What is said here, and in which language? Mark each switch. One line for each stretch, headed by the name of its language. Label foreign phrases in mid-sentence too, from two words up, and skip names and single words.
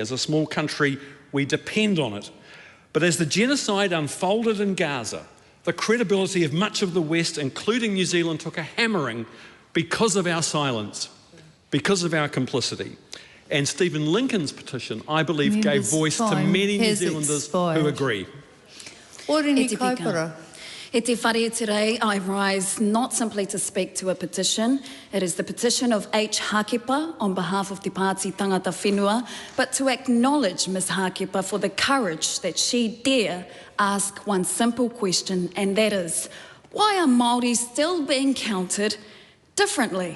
English: As a small country, we depend on it. But as the genocide unfolded in Gaza, the credibility of much of the West, including New Zealand, took a hammering because of our silence, because of our complicity. And Stephen Lincoln's petition, I believe, gave voice to many New Zealanders who agree.
Māori: E te whare
English: today, I rise not simply to speak to a petition. It is the petition of H. Hakepa on behalf of Te Pāti Tangata Whenua, but to acknowledge Ms. Hakepa for the courage that she dare ask one simple question, and that is, why are Māori still being counted differently?